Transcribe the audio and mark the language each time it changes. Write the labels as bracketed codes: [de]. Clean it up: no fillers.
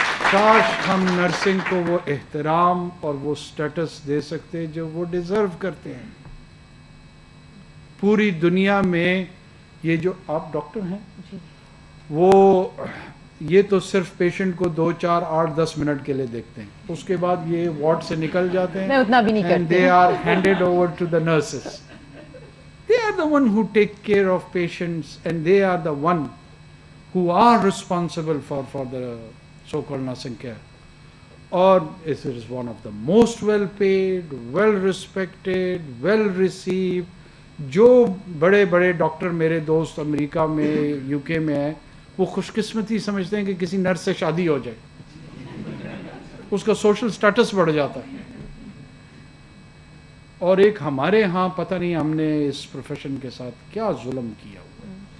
[ur] کاش ہم نرسنگ کو وہ احترام اور وہ سٹیٹس دے سکتے جو وہ ڈیزرو کرتے ہیں. پوری دنیا میں یہ جو آپ ڈاکٹر ہیں وہ یہ تو صرف پیشنٹ کو 2, 4, 8, 10 منٹ کے لیے دیکھتے ہیں, اس کے بعد یہ وارڈ سے نکل جاتے ہیں. میں اتنا بھی نہیں کرتی. [en] And they are handed over to the nurses. They are the one who take care of patients and they are the one who are responsible for the so-called nursing care. Or it is one of the most well paid, well respected, well received. [ur] جو بڑے بڑے doctor میرے دوست امریکہ میں, you کے میں ہیں, وہ خوش قسمتی سمجھتے ہیں کہ کسی نرس سے شادی ہو جائے, اس کا سوشل سٹیٹس بڑھ جاتا ہے. اور ایک ہمارے ہاں پتہ نہیں ہم نے اس پروفیشن کے ساتھ کیا ظلم کیا ہوا ہے.